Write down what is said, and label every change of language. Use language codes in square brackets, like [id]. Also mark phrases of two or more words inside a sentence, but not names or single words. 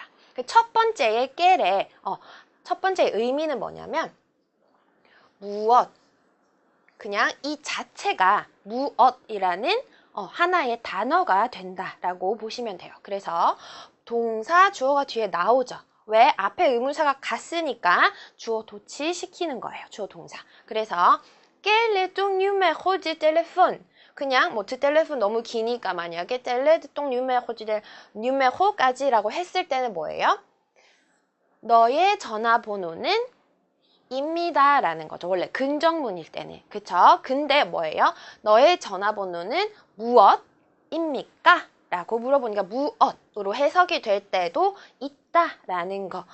[ko] 첫 번째의 깰의 첫 번째 의미는 뭐냐면 무엇, 그냥 이 자체가 무엇이라는 하나의 단어가 된다라고 보시면 돼요. 그래서 동사, 주어가 뒤에 나오죠. 왜? 앞에 의문사가 갔으니까 주어 도치시키는 거예요. 주어 동사. [fr] 그래서 quel est ton numéro de téléphone? [ko] 그냥 뭐 [fr] de téléphone [ko] 너무 기니까 만약에 [fr] quel est ton numéro de numéro [ko] 까지라고 했을 때는 뭐예요? 너의 전화번호는 입니다 라는 거죠. 원래 긍정문일 때는. 그쵸? 근데 뭐예요? 너의 전화번호는 무엇입니까? 라고 물어보니까 무엇으로 해석이 될 때도 있다 라는 거.